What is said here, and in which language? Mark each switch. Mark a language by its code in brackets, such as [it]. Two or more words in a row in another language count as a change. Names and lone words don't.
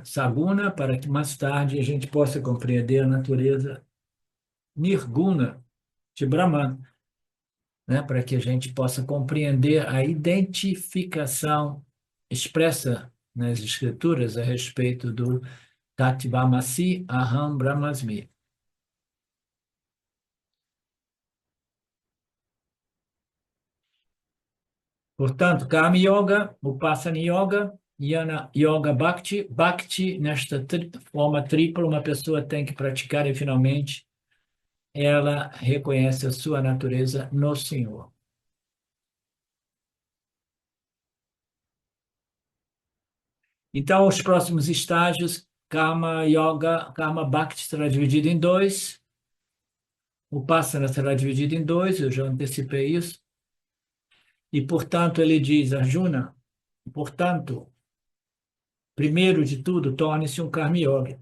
[pt] Saguna, para que mais tarde a gente possa compreender a natureza nirguna de Brahman, né, para que a gente possa compreender a identificação expressa nas Escrituras a respeito do [sa] Tatvamasi Aham Brahmasmi. Portanto, Karma Yoga, Upasana Yoga, Jnana Yoga Bhakti. Bhakti, [pt] nesta forma tripla, uma pessoa tem que praticar e finalmente ela reconhece a sua natureza no Senhor. Então, os próximos estágios, [sa] Karma Yoga, Karma Bhakti [pt] será dividido em dois, o Upasana será dividido em dois, eu já antecipei isso, e, portanto, ele diz, Arjuna, portanto, primeiro de tudo, torne-se um [sa] Karma Yoga.